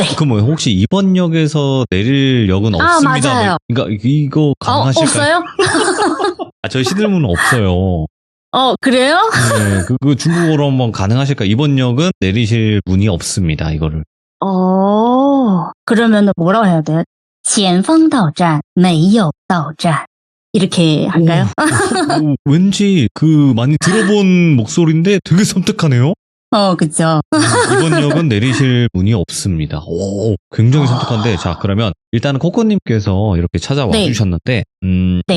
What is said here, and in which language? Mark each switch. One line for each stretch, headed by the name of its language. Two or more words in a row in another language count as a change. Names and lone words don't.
Korean: 그럼 혹시 이번 역에서 내릴 역은 없습니다. 맞아요. 그러니까 이거 가능하실까요? 없어요? 저희 시들무는 없어요. 그래요? 네, 그 중국어로 한번 가능하실까요? 이번 역은 내리실 문이 없습니다. 이거를. 그러면 뭐라고 해야 돼요?
Chinese: 前方到站没有到站
Korean: 이렇게 할까요? 왠지 많이 들어본 목소리인데 되게 섬뜩하네요. 그쵸. 이번 역은 내리실 문이 없습니다. 굉장히 섬뜩한데, 자, 그러면 일단은 코코님께서 이렇게 찾아와 네. 주셨는데, 네.